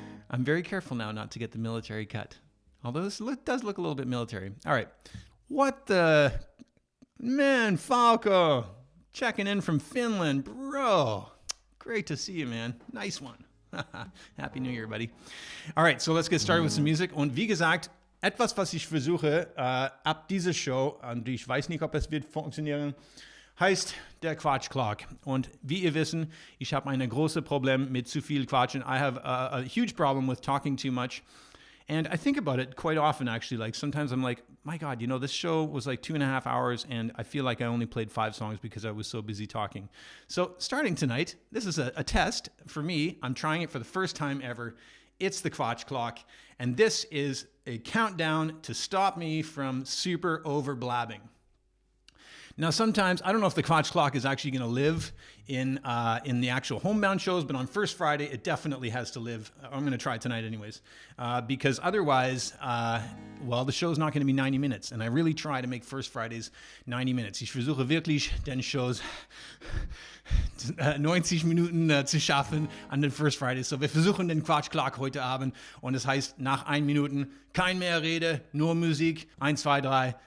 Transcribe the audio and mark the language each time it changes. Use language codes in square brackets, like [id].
[en] I'm very careful now not to get the military cut. Although this does look a little bit military. All right. What the... Man, Falco. Checking in from Finland. Bro. Great to see you, man. Nice one. Happy New Year, buddy. All right, so let's get started with some music. [de] Und wie gesagt, etwas, was ich versuche, ab dieser Show, und ich weiß nicht, ob es wird funktionieren, heißt der Quatsch-Clock. Und wie ihr wissen, ich habe ein großes Problem mit zu viel Quatschen. [en] I have a huge problem with talking too much. And I think about it quite often, actually. Like, sometimes I'm like, my God, you know, this show was like 2.5 hours, and I feel like I only played 5 songs because I was so busy talking. So, starting tonight, this is a test for me. I'm trying it for the first time ever. It's the Quatsch Clock. And this is a countdown to stop me from super over-blabbing. Now, sometimes, I don't know if the Quatsch Clock is actually going to live in the actual Homebound shows, but on First Friday, it definitely has to live. I'm going to try it tonight anyways, because otherwise, well, the show's not going to be 90 minutes, and I really try to make First Fridays 90 minutes. [de] Ich versuche wirklich, den Shows 90 Minuten zu schaffen an den First Fridays. So, wir versuchen den Quatsch Clock heute Abend, und es heißt, nach 1 Minute, kein mehr Rede, nur Musik, 1, 2, 3.